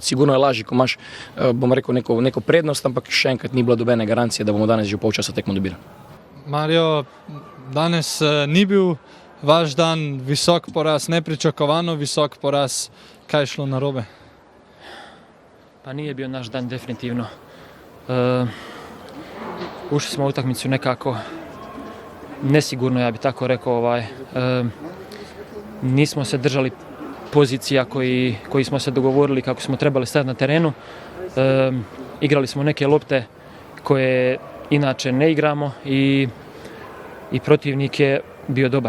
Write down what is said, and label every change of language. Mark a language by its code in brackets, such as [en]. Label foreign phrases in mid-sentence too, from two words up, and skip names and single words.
[sl] Sigurno je lažje, ko imaš, neko prednost, ampak še enkrat ni bila dobene garancije, da bomo danes že v polčasa tekmo dobili. Mario, danes ni bil vaš dan, visok poraz, nepričakovano visok poraz. Kaj je šlo narobe? [hr] Pa nije bio naš dan definitivno. Ušli smo u utakmicu nekako nesigurno, ja bih tako rekao. Nismo se držali pozicija koji smo se dogovorili kako smo trebali stati na terenu. Igrali smo neke lopte koje inače ne igramo i protivnik je bio dobar.